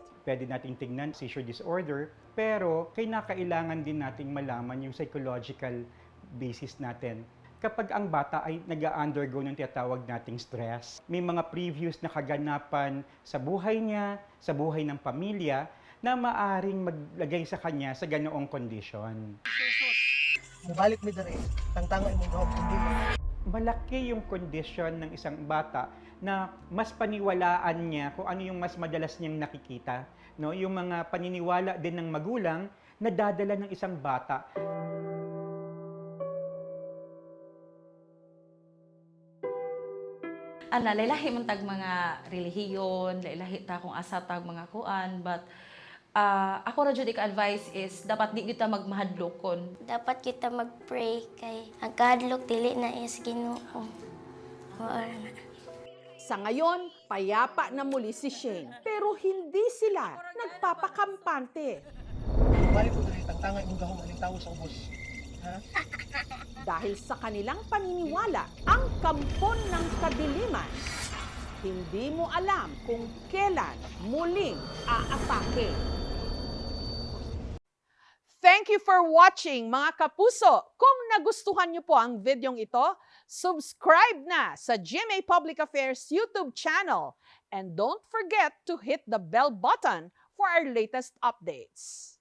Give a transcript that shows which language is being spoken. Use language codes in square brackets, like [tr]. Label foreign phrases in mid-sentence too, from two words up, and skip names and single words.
[tl] Pwede nating tingnan [en] seizure disorder, [tl] pero kailangan din nating malaman yung psychological basis natin. Kapag ang bata ay nag-undergo ng tinatawag nating stress, may mga previous na kaganapan sa buhay niya, sa buhay ng pamilya, na maaring maglagay sa kanya sa ganoong kondisyon. [ceb] Mubalik mi diri, tangtanga imong gahom dili. [tl] Malaki yung kondisyon ng isang bata na mas paniwalaan niya kung ano yung mas madalas niyang nakikita. No? Yung mga paniniwala din ng magulang na dadala ng isang bata. [ceb] Lailahi man tag mga relihiyon, lailahi ta kung asa tag mga kuan, but ako ra jud ka-advice is dapat di kita magmahadlokon. Dapat kita mag-pray kay ang kahadlok dili na is Ginoo. [tl] Sa ngayon, payapa na muli si Shane. Pero hindi sila nagpapakampante. [ceb] Mubalik ko diri, tangtanga imong gahom alitaw sa ubos. [tl] Ha? Dahil sa kanilang paniniwala, ang kampon ng kadiliman, hindi mo alam kung kailan muling aatake. [en] Thank you for watching, [tl] mga kapuso. Kung nagustuhan niyo po ang videong ito, subscribe na sa GMA Public Affairs YouTube channel. [en] And don't forget to hit the bell button for our latest updates.